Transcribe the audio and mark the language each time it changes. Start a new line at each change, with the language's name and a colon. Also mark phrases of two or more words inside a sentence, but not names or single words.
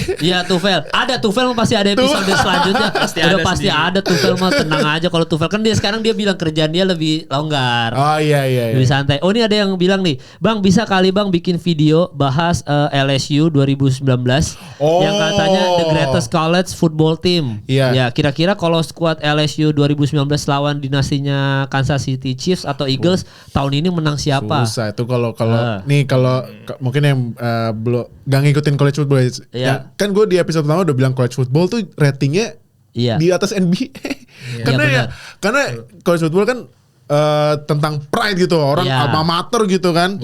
Indonesian: Iya Tufel. Ada Tufel pasti ada episode selanjutnya. Pasti ada Tufel mah tenang aja kalau Tufel kan sekarang dia bilang kerjaan dia lebih longgar. Oh iya. Lebih santai. Oh ini ada yang bilang nih, Bang bisa kali Bang bikin video bahas LSU 2019 yang katanya
English: the greatest college football team.
Indonesian: Iya. Ya kira-kira kalau skuad LSU 2019 lawan dinastinya Kansas City Chiefs atau Eagles tahun ini menang siapa? Susah itu kalau mungkin yang belum gak ngikutin
English: college football
Indonesian: ya, kan gue di episode pertama udah bilang
English: college football
Indonesian: tuh ratingnya di atas NBA. Karena
English: college football
Indonesian: kan tentang pride gitu, orang
English: alma mater
Indonesian: gitu kan.